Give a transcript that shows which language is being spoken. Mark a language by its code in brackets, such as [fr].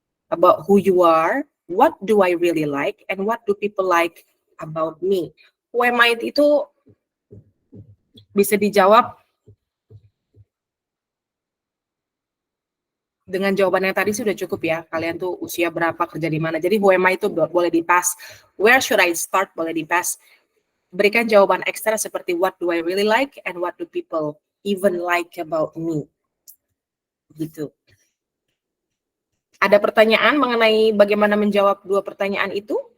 [en] About who you are, what do I really like, and what do people like about me. Who am I [id] itu bisa dijawab dengan jawaban yang tadi sudah cukup ya. Kalian tuh usia berapa, kerja di mana. Jadi [en] who am I [id] itu boleh di-pass. [en] Where should I start [id] boleh di-pass. Berikan jawaban ekstra seperti [en] what do I really like and what do people even like about me. [id] Gitu. Ada pertanyaan mengenai bagaimana menjawab dua pertanyaan itu?